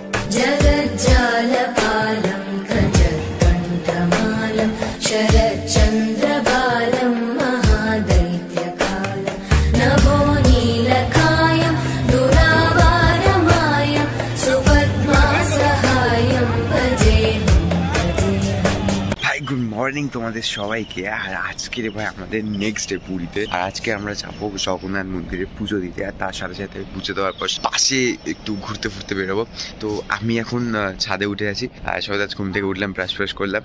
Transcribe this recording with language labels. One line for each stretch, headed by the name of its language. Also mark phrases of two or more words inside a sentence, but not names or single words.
Sanskrit: जगज्जालपालं गजकण्ठमालं शरच्चन्द्रबालं महादैत्यकालं नभो नीलकायं दुरावारमायं सुपद्मासहायं भजेऽहं
Bangla: ভাই
English: good morning
Bangla: তোমাদের সবাইকে। আর আজকে ভাই আমাদের
English: next day
Bangla: পুরীতে, আর আজকে আমরা যাবো জগন্নাথ মন্দিরে পুজো দিতে, আর তার সাথে সাথে পুজো দেওয়ার পর পাশে একটু ঘুরতে ফুরতে বেরোবো। তো আমি এখন ছাদে উঠে আছি, আর সবাই আজ ঘুম থেকে উঠলাম, ব্রাশ ফ্রাশ করলাম।